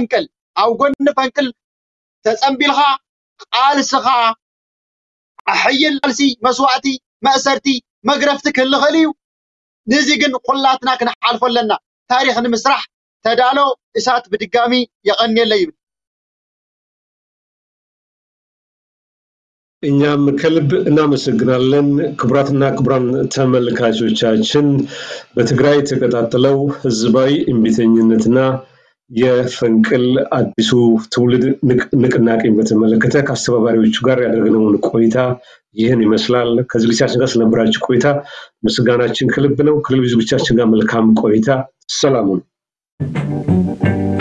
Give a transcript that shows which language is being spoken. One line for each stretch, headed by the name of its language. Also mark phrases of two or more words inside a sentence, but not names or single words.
Tigrinya: ፈንቅል ተፀምቢልኻ ቃልስኻ ኣሕይል ቃልሲ መስዋዕቲ መእሰርቲ መግረፍቲ ክልኽእል እዩ። ንዚ ግን ኩላትና ክንሓልፎ ኣለና። ታሪክ ንምስራሕ ተዳሎ እሳት ብድጋሚ የቀንየለ ይብል።
Amharic: እኛም ከልብ እናመሰግናለን። ክቡራትና ክቡራን ተመልካቾቻችን በትግራይ ተቀጣጥለው ህዝባዊ እምቢተኝነትና የፈንቅል አዲሱ ትውልድ ንቅናቄን በተመለከተ ከአስተባባሪዎቹ ጋር ያደረግነውን ቆይታ ይህን ይመስላል። ከዝግጅታችን ጋር ስለነበራችሁ ቆይታ ምስጋናችን ከልብ ነው። ከልብ ዝግጅታችን ጋር መልካም ቆይታ። ሰላም ሁኑ።